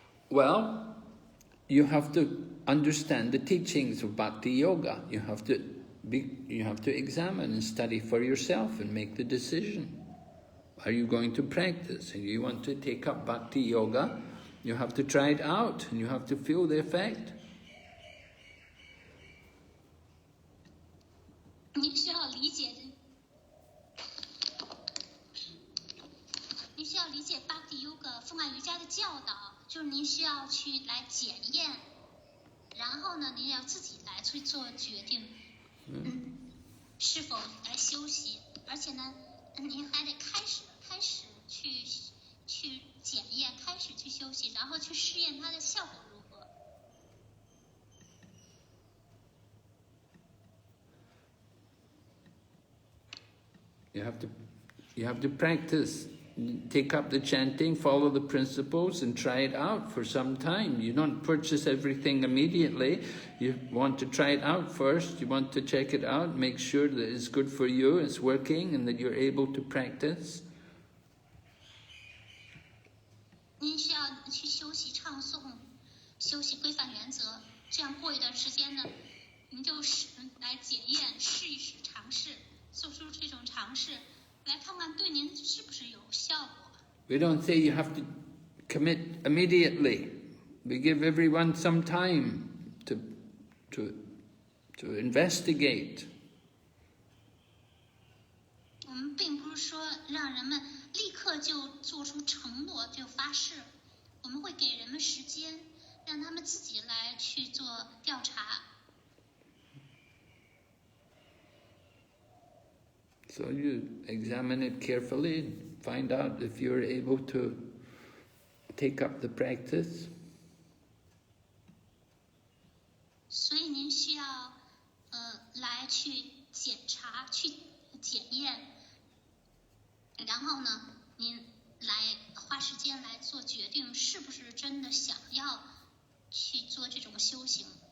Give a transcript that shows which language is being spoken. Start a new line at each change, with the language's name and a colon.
English: Well, you have to understand the teachings of Bhakti Yoga. You have to examine and study for yourself and make the decision. Are you going to practice? And you want to take up Bhakti Yoga, you have to try it out and you have to feel the effect.
Chinese: 你需要理解 Bhakti Yoga 风爱瑜伽的教导，就是您需要去来检验，然后呢，您要自己来去做决定，是否来修习，而且呢，您还得开始去检验，开始去修习，然后去试验它的效果如何。
English: You have to practice. Take up the chanting, follow the principles and try it out for some time. You don't purchase everything immediately. You want to try it out first. You want to check it out, make sure that it's good for you, it's working and that you're able to practice.
Chinese: 您需要去修习唱诵，修习规范原则，这样过一段时间呢，您就来检验，试一试，尝试，做出这种尝试。来看看对您是不是有效果。
English: We don't say you have to commit immediately. We give everyone some time to investigate.
Chinese: 我们并不是说让人们立刻就做出承诺就发誓，我们会给人们时间，让他们自己来去做调查。
English: So you examine it carefully and find out if you're able to take up the practice.
Chinese: 所以您需要来去检查、去检验，然后呢，您来花时间来做决定，是不是真的想要去做这种修行。